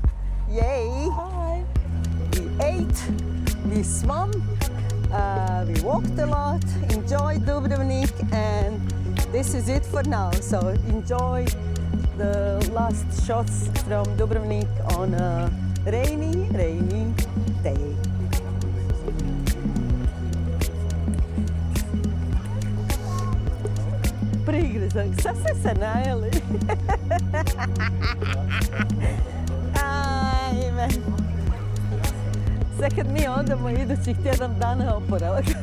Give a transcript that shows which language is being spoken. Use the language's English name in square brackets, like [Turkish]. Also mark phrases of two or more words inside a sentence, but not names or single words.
[English] Yay! Hi. We ate, we swam. We walked a lot, enjoyed Dubrovnik, and this is it for now. So enjoy the last shots from Dubrovnik on a rainy, rainy day. [Croatian] Prigrizak, sad ste se najeli. Ajme. Sad kad mi odemo idućih tjedan dana oporavak.